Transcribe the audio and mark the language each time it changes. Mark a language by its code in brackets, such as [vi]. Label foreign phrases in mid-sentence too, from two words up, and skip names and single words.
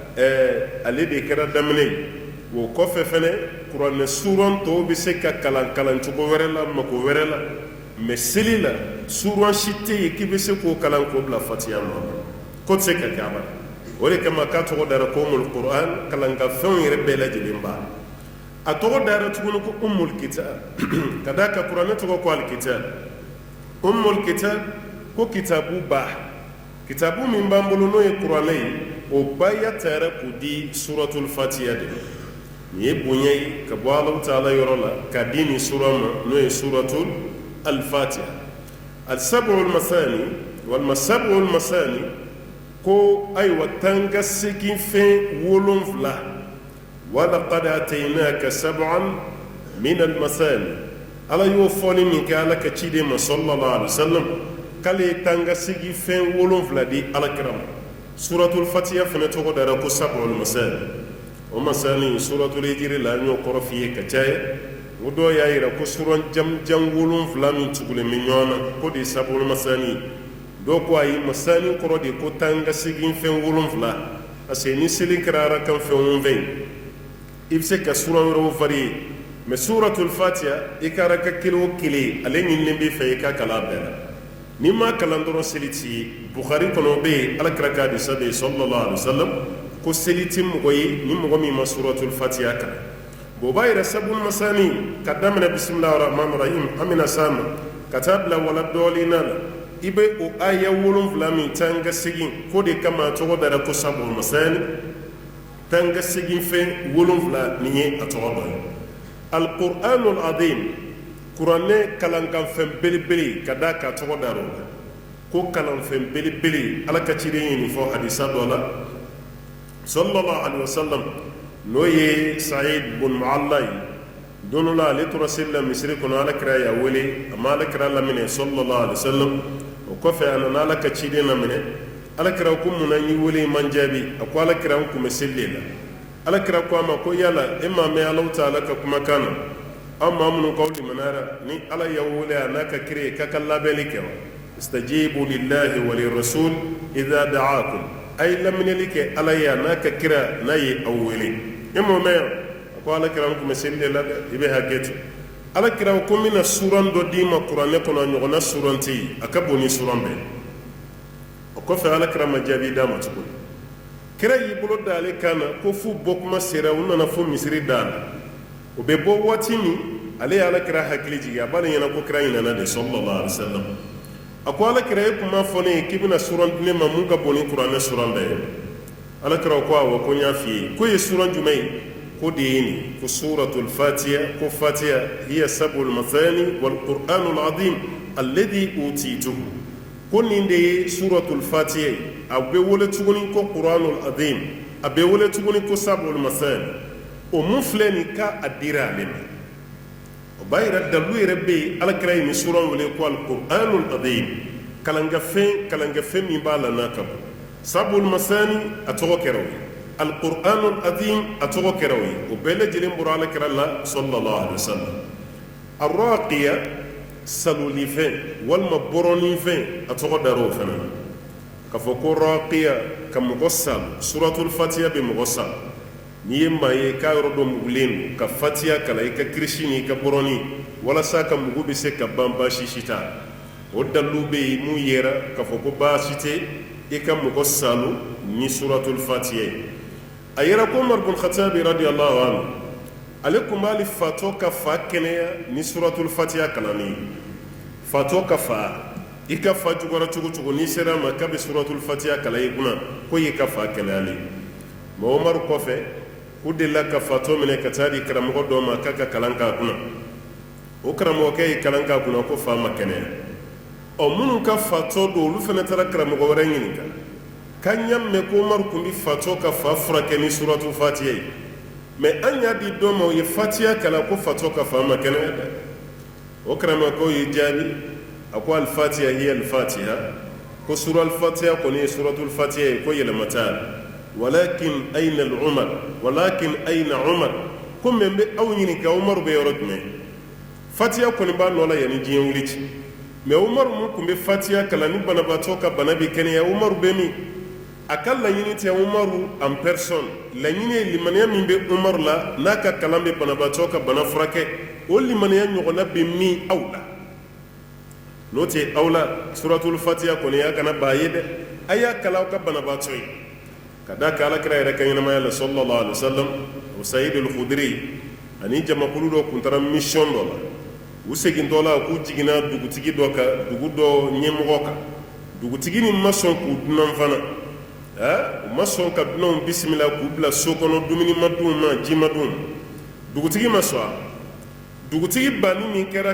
[bm] ale de kɛra daminɛ ye o kɔfɛ fɛnɛ kuranɛ suran tɔw bɛ se ka kalan cogo wɛrɛ la mako wɛrɛ la mais seli la suran si tɛ yen k'i bɛ se k'o kalan k'o bila Fatiha ma ko tɛ se ka kɛ a la o de kama k'a tɔgɔ dara ko Ummul Qur'an kalan ka fɛnw yɛrɛ bɛɛ lajɛlen b'a a tɔgɔ dara tuguni ko Ummul Kitab ka da kan kuranɛ tɔgɔ ko al-Kitab Ummul Kitab ko kitabu ba kitabu min b'an bolo n'o ye kuranɛ ye o baaya taara k'o di suratul Fatiha de nin ye bonya ye ka bɔ Alahu Taala yɔrɔ la ka di nin sura ma n'o ye suratul al-Fatiha al-sab'ul masani walima sab'ul masani ko ayiwa tanga segin fɛn 7 [ar] ولقد آتيناك سبعا من المثاني [bm] ala y'o fɔli min kɛ ala ka ciden ma [ar] صلى الله عليه [bm] wasallam k'ale ye tanga segin fɛn 7 di alakira ma suratul Fatiha fana tɔgɔ dara ko sab'ul masani o masani suratul hijri la an y'o kɔrɔ f'i ye ka caya o dɔw y'a yira ko suran jan 7 min tugulen bɛ ɲɔgɔn na ko de ye sab'ul masani dɔw ko ayi masani kɔrɔ de ko tanga segin fɛn 7 [fr] parce que [bm] ni seli kɛra arakan fɛn 20 i bɛ se ka suran wɛrɛw varier mais suratul Fatiha i ka araka kelen o kelen ale ɲinilen b'i fɛ i ka kalan bɛɛ la n'i ma kalan dɔrɔn seli t'i ye Bukhari kɔnɔ bɛ yen alakira ka hadisa bɛ yen [ar] صلى الله عليه وسلم [bm] ko seli tɛ mɔgɔ ye ni mɔgɔ min ma suratul Fatiha kalan bon o b'a yira sab'ul masani ka daminɛ [ar] بسم الله الرحمن الرحيم [bm] an bɛna s'a ma ka taa bila wala dɔɔnin na la i bɛ o aya 7 min tanga segin ko de kama a tɔgɔ dara ko sab'ul masani tanga segin fɛn 7 nin ye a tɔgɔ dɔ ye al-Qur'anul azim kuranɛ kalankan fɛn belebele ka da k'a tɔgɔ dara o la ko kalan fɛn belebele ala ka ciden ye nin fɔ hadisa dɔ la [ar] صلى الله عليه وسلم [bm] n'o ye Sa'id bin Mu'alla ye don dɔ la ale tora seli la misiri kɔnɔ alakira y'a wele a ma alakira laminɛ [ar] صلى الله عليه وسلم [bm] o kɔfɛ a nana ala ka ciden laminɛ alakira ko mun na n y'i wele i man jaabi a ko alakira n kun bɛ seli de la alakira ko a ma ko yala e m'a mɛn Alahu Taala ka kumakan na aw maa minnu k'aw limanara ni ala y'aw wele a n'a ka kiri ye k'a ka labɛnli kɛ [ar] و استجيبوا لله و للرسول إذا دعاكم [bm] a ye laminɛli kɛ ala ye a n'a ka kira n'a ye aw wele e m'o mɛn yan a ko alakira n kun bɛ seli de la dɛ i bɛ hakɛ to alakira ko n bɛna suran dɔ d'i ma kuranɛ kɔnɔ ɲɔgɔnna suran tɛ yen a ka bon ni suran bɛɛ o kɔfɛ alakira ma jaabi d'a ma tuguni kira y'i bolo da ale kan na ko fu bɔkuma sera u nana fo misiri da la o bɛ bɔ waati min ale ye alakira hakili jigin a b'ale ɲɛna ko kira ɲinana de sallallahu [ar] عليه وسلم [bm] a ko alakira e kun m'a fɔ ne ye k'i bɛna suran di ne ma mun ka bon ni kuranɛ suran bɛɛ ye alakira ko awɔ ko n y'a f'i ye ko ye suran jumɛn ye ko de ye nin ko suratul Fatiha ko [ar] الفاتحة هي السبع المثاني و القرآن العظيم الذي أوتيته [bm] ko nin de ye suratul Fatiha ye a bɛ wele tuguni ko Qur'anul azim a bɛ wele tuguni ko sab'ul masani o mun filɛ nin ka a dira ale ma o b'a yira dalu yɛrɛ bɛ yen alakira ye nin suran wele ko al-Qur'anul azim kalankɛfɛn min b'a la n'a ka bon sab'ul masani a tɔgɔ kɛra o ye al-Qur'anul azim a tɔgɔ kɛra o ye o bɛɛ lajɛlen bɔra alakira la [ar] صلى الله عليه وسلم الرقية [bm] salolifɛn walima bɔrɔninfɛn a tɔgɔ dar'o fana na k'a fɔ ko raqiya ka mɔgɔ sal suratul fatiha bɛ mɔgɔ sal n'i ye maa ye k'a yɔrɔ dɔ mugulen don ka fatiha kalan i ka kirisi ni i ka bɔrɔnin walasa ka mugu bɛ se ka ban baasi si t'a o dalilu bɛ yen mun yera k'a fɔ ko baasi tɛ i ka mɔgɔ salu ni suratul fatiha ye a yera ko Umar bin Khattab [ar] رضي الله عنه [bm] ale tun b'ale fatɔ ka fa kɛnɛya ni suratul fatiha kalanni ye fatɔ ka fa i ka fa jugɔra cogo cogo n'i sera ma k'a bɛ suratul fatiha kalan i kunna ko y'i ka fa kɛnɛyalen mɛ Umaru kɔfɛ u delila ka fatɔ minɛ ka taa di karamɔgɔ dɔ ma k'a ka kalan k'a kunna o karamɔgɔkɛ ye kalan k'a kunna ko fa ma kɛnɛya minnu ka fatɔ don olu fana taara karamɔgɔ wɛrɛ ɲininka k'an y'a mɛn ko Umaru tun bɛ fatɔ ka fa furakɛ ni suratul fatiha ye mɛ an y'a di dɔ ma o ye fatiha kalan ko fatɔ ka fa ma kɛnɛya dɛ o karamɔgɔkɛw ye jaabi a ko [ar] الفاتحة هي الفاتحة [bm] ko sura al-fatiha kɔni ye suratul fatiha ye ko yɛlɛma t'a la [ar] ولكن أين العمر ولكن أين عمر [bm] ko mɛ n bɛ aw ɲininka Umaru bɛ yɔrɔ jumɛn fatiha kɔni b'a nɔ la yanni diɲɛ wuli ci mɛ Umaru mun tun bɛ fatiha kalan ni banabaatɔ ka bana bɛ kɛnɛya Umaru bɛ min a ka laɲini tɛ Umaru [fr] en personne [bm] laɲini ye limaniya min bɛ Umaru la n'a ka kalan bɛ banabaatɔ ka bana furakɛ o limaniya ɲɔgɔnna bɛ min aw la n'o tɛ aw la suratul fatiha kɔni y'a kana baa ye dɛ a y'a kalan aw ka banabaatɔ ye ka d'a kan alakira yɛrɛ ka ɲɛnamaya la [ar] صلى الله عليه و سلم [bm] o Saïd al-Khudri ani jamakulu dɔ tun taara mission dɔ la u segintɔ la k'u jiginna dugutigi dɔ kan dugu dɔ ɲɛmɔgɔ kan dugutigi nin ma sɔn k'u dunan fana u ma sɔn ka dunanw bisimila k'u bila so kɔnɔ dumuni ma d'u ma ji ma d'u ma dugutigi ma sɔn a dugutigi banni min kɛra